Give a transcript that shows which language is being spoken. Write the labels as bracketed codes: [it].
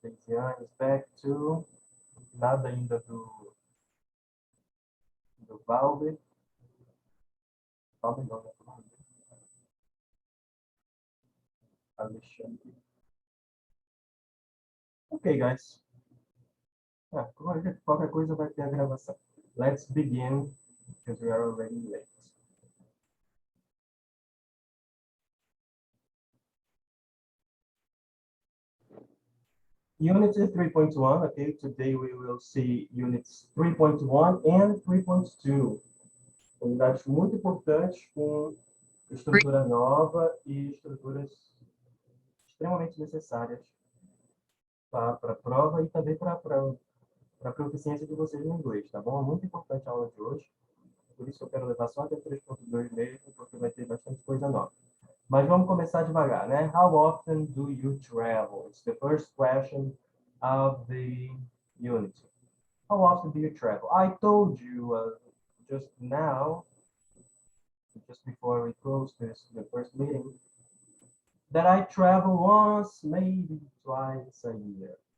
[en] The Tiziane is back to [pt] nada ainda do Valve. Valve não, né? Alexandre. [en] Ok, guys. [pt] Qualquer coisa vai ter a gravação. [en] Let's begin, because we are already late. Unit 3.1, okay, today we will see units 3.1 and 3.2. [pt] Unidades muito importantes com estrutura nova e estruturas extremamente necessárias para a prova e também para a proficiência de vocês no inglês, tá bom? Muito importante a aula de hoje. Por isso eu quero levar só até 3.2 mesmo, porque vai ter bastante coisa nova. Mas vamos começar devagar, né? [en] How often do you travel? It's the first question of the unit. How often do you travel? I told you just now, just before we closed the first meeting, that I travel once, maybe twice a year.